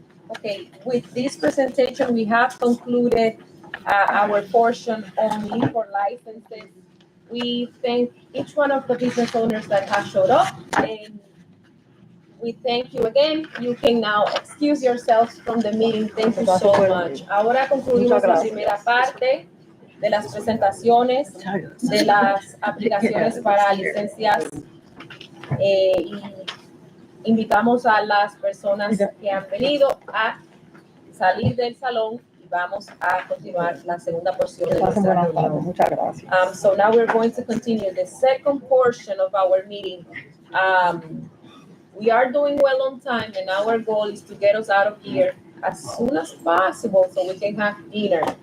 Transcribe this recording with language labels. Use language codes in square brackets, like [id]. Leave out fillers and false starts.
[en] Okay, with this presentation, we have concluded our portion on liquor licenses. We thank each one of the business owners that have showed up, and we thank you again. You can now excuse yourselves from the meeting. Thank you so much. [es] Ahora concluimos la primera parte de las presentaciones de las aplicaciones para licencias y invitamos a las personas que han venido a salir del salón y vamos a continuar la segunda porción de nuestra reunión. Muchas gracias. [en] So now we're going to continue the second portion of our meeting. We are doing well on time, and our goal is to get us out of here as soon as possible so we can have dinner.